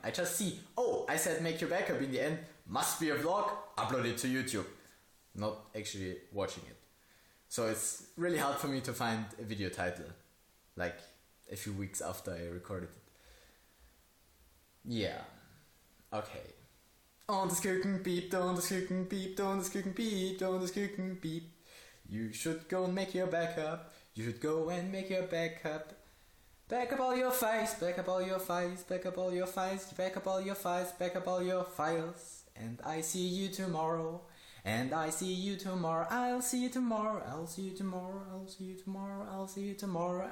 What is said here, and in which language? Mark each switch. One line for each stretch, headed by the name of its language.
English: I just see, oh, I said make your backup in the end, must be a vlog, upload it to YouTube. Not actually watching it. So it's really hard for me to find a video title, like a few weeks after I recorded it. Yeah, okay.
German: Und das Küken piept, und das Küken piept, und das Küken piept, und das Küken piept.
English: You should go and make your backup. You should go and make your backup. Back up all your files, back up all your files, back up all your files, back up all your files, back up all your files. And I see you tomorrow. And I see you tomorrow. I'll see you tomorrow. I'll see you tomorrow. I'll see you tomorrow. I'll see you tomorrow.